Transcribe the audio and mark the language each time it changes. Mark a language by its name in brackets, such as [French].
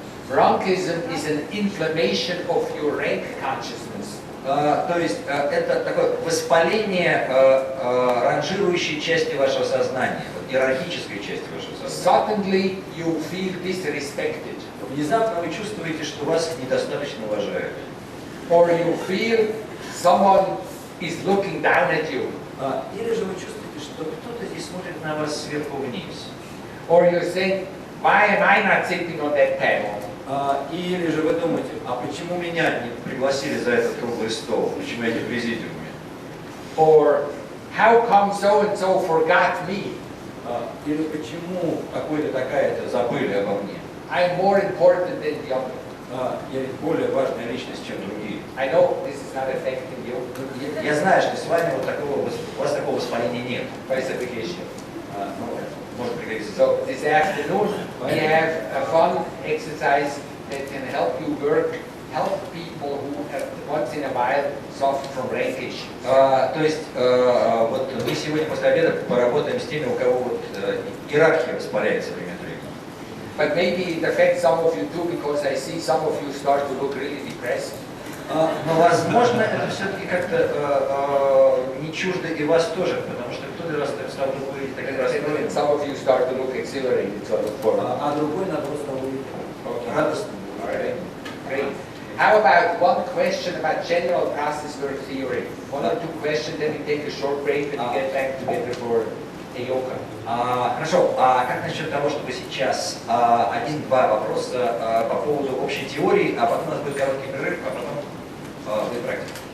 [English] Rankism is an inflammation of your rank consciousness. [Russian] то есть это такое воспаление ранжирующей части вашего сознания, вот, иерархической части вашего сознания. [English] Suddenly you feel disrespected. [Russian] Внезапно вы чувствуете, что вас недостаточно уважают. [English] Or you feel someone is looking down at you. [Russian] Или же вы чувствуете, что кто-то здесь смотрит на вас сверху вниз. [English] Or you think, why am I not sitting on that panel? [Russian] Или же вы думаете, а почему меня не пригласили за этот круглый стол? Почему я не в президиуме? [English] Or how come so and so forgot me? [Russian] Или почему какой-то такая-то забыли обо мне? [English] I'm more important than the other. [Russian] Я ведь более важная личность, чем другие. [English] I know this is not affecting you. [Russian] Я знаю, что с вами вот такого, у вас такого воспаления нет. [English] Falsification. [Russian] Может пригодиться. [English] So this afternoon we have a fun exercise that can help you help people who once in a while suffer from rank issues. [Russian] То есть вот мы сегодня после обеда поработаем с теми, у кого вот иерархия воспаляется время от времени. [English] But maybe it affects some of you too, because I see some of you start to look really depressed. [Russian] Но возможно это все-таки как-то не чуждо и вас тоже, потому что кто-то раз стал выглядеть так расстроен, [English] Some of you start to look exhilarated, sort of for. [Russian] а другой наоборот стал выглядеть радостным. [English] Alright, great. How about one question about general process work theory? One or two questions, then we take a short break and we get back together for a yoga. [Russian] Хорошо, а как насчет того, чтобы сейчас один-два вопроса по поводу общей теории, а потом у нас будет короткий перерыв, а потом будет практика.